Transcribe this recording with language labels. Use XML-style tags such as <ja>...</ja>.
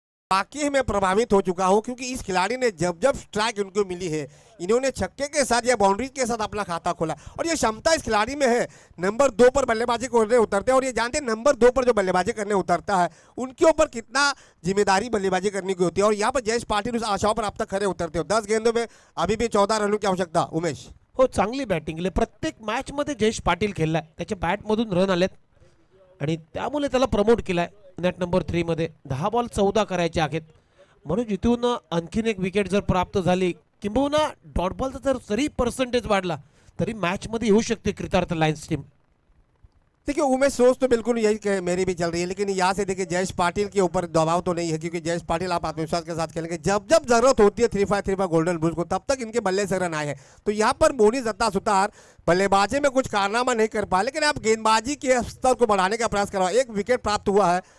<hi>वाकई में प्रभावित हो चुका हूं, क्योंकि इस खिलाड़ी ने जब जब स्ट्राइक इनको मिली है, इन्होंने छक्के के साथ या बाउंड्री के साथ अपना खाता खोला। और ये क्षमता इस खिलाड़ी में है, नंबर 2 पर बल्लेबाजी करने उतरते हैं। और ये जानते हैं नंबर 2 पर जो बल्लेबाजी करने उतरता है उनके ऊपर कितना जिम्मेदारी बल्लेबाजी करने की होती है। और यहाँ पर जयेश पाटिल उस आशाओं पर अब तक खड़े उतरते हो। 10 गेंदों में अभी भी 14 रनों की आवश्यकता। उमेश</hi> <mr>हो, चांगली बॅटिंग केली प्रत्येक मॅच मध्ये जयेश पाटील खेळलाय, त्याच्या बॅटमधून रन आलेत आणि त्यामुळे त्याला प्रमोट केलाय नेट नंबर 3 मध्ये। 10 बॉल 14 करायचे आहेत, म्हणून जिथून आणखीन एक विकेट जर प्राप्त झाली, किंबहुना डॉट बॉलचा जरी पर्सेंटेज वाढला तरी मॅच मध्ये येऊ शकते कृतार्थ लायन्स टीम।</mr> <hi>देखिए उमेश, सोच तो बिल्कुल यही मेरी भी चल रही है, लेकिन यहाँ से देखिए जयेश पाटिल के ऊपर दबाव तो नहीं है, क्योंकि जयेश पाटिल आप आत्मविश्वास के साथ खेलेंगे। जब जब जरूरत होती है 353 गोल्डन बुल्स को, तब तक इनके बल्ले से रन आए हैं। तो यहाँ पर मोनी जत्ता सुतार बल्लेबाजी में कुछ कारनामा नहीं कर पाए, लेकिन आप गेंदबाजी के स्तर को बढ़ाने का प्रयास करवा, एक विकेट प्राप्त हुआ है।</hi>